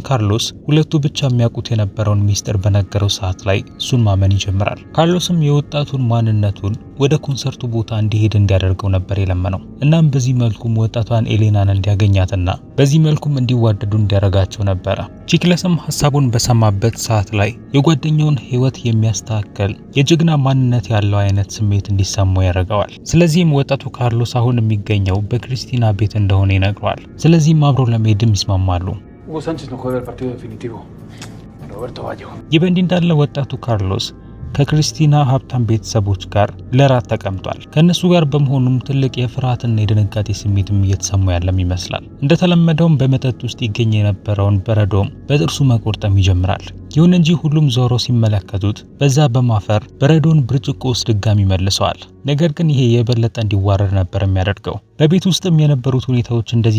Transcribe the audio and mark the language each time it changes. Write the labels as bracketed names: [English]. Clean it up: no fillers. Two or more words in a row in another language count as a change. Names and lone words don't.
[Amharic] ካርሎስ ሁለቱ ብቻ የሚያውቁት የነበረውን ሚስጥር በነገረው ሰዓት ላይ እሱን ማመን ይጀምራል። ካርሎስም የወጣቱን ማንነቱን ወደ ኮንሰርቱ ቦታ እንዲሄድ እንዲያደርገው ነበር የለመነው። እናም በዚህ መልኩም ወጣቷን ኤሌናን እንዲያገኛትና በዚህ መልኩም እንዲዋደዱ እንዲያደርጋቸው ነበረ። ቺክለስም ሐሳቡን በሰማበት ሰዓት ላይ የጓደኛውን ህይወት የሚያስተካክል የጀግና ማንነት ያለው አይነት ስሜት እንዲሰማው ያደርገዋል። ስለዚህም ወጣቱ ካርሎስ አሁን የሚገኘው በክሪስቲና ቤት እንደሆነ ይነግረዋል። ስለዚህም አብሮ ለመሄድም ይስማማሉ። [Spanish] Hugo Sánchez no juega el partido definitivo. Roberto Baggio. [Amharic] ይህ በእንዲህ እንዳለ ወጣቱ ካርሎስ ከክሪስቲና ሀብታም ቤተሰቦች ጋር ለራት ተቀምጧል። ከነሱ ጋር በመሆኑም ትልቅ የፍርሃትና የድንጋጤ ስሜትም እየተሰማው ያለም ይመስላል። እንደተለመደውም በመጠጥ ውስጥ ይገኝ የነበረውን በረዶም በጥርሱ መቆርጠም ይጀምራል። ይሁን እንጂ ሁሉም ዞሮ ሲመለከቱት በዛ በማፈር በረዶን ብርጭቆ ውስጥ ድጋሚ መልሰዋል። ነገር ግን ይሄ የበለጠ እንዲዋረድ ነበር የሚያደርገው። በቤት ውስጥም የነበሩት ሁኔታዎች እንደዚህ